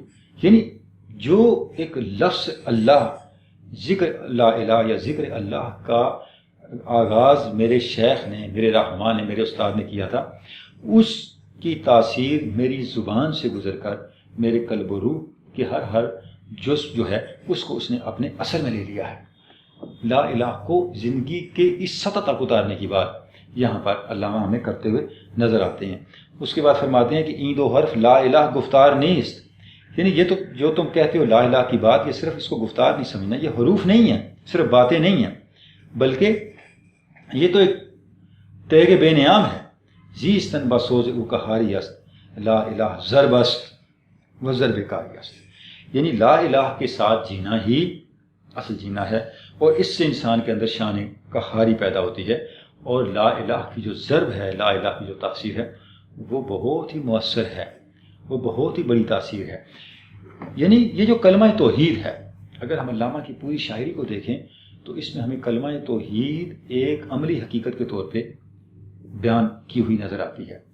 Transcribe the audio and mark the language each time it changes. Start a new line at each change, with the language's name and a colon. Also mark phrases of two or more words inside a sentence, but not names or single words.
Urdu: یعنی جو ایک لفظ اللہ، ذکر
Arabic: لا الہ
Urdu: یا ذکر اللہ کا آغاز میرے شیخ نے، میرے رہنما نے، میرے استاد نے کیا تھا، اس کی تاثیر میری زبان سے گزر کر میرے قلب و روح کے ہر جزو جو ہے اس کو اس نے اپنے اثر میں لے لیا ہے.
Arabic: لا الہ
Urdu: کو زندگی کے اس سطح تک اتارنے کی بات یہاں پر علامہ ہمیں کرتے ہوئے نظر آتے ہیں. اس کے بعد فرماتے ہیں کہ
Persian: این 2 حرف لا الہ گفتار نیست.
Urdu: یعنی یہ تو جو تم کہتے ہو
Arabic: لا الہ
Urdu: کی بات، یہ صرف اس کو گفتار نہیں سمجھنا، یہ حروف نہیں ہیں، صرف باتیں نہیں ہیں، بلکہ یہ تو ایک تیغ بے نیام ہے.
Persian: زیستن بسوز او کہاری است
Arabic: لا الہ
Persian: ضرب است و ضرب کاری است.
Urdu: یعنی
Arabic: لا الہ
Urdu: کے ساتھ جینا ہی اصل جینا ہے، اور اس سے انسان کے اندر شان قہاری پیدا ہوتی ہے. اور
Arabic: لا الہ
Urdu: کی جو ضرب ہے،
Arabic: لا الہ
Urdu: کی جو تاثیر ہے، وہ بہت ہی مؤثر ہے، وہ بہت ہی بڑی تاثیر ہے. یعنی یہ جو کلمہ توحید ہے، اگر ہم علامہ کی پوری شاعری کو دیکھیں تو اس میں ہمیں کلمہ توحید ایک عملی حقیقت کے طور پہ بیان کی ہوئی نظر آتی ہے.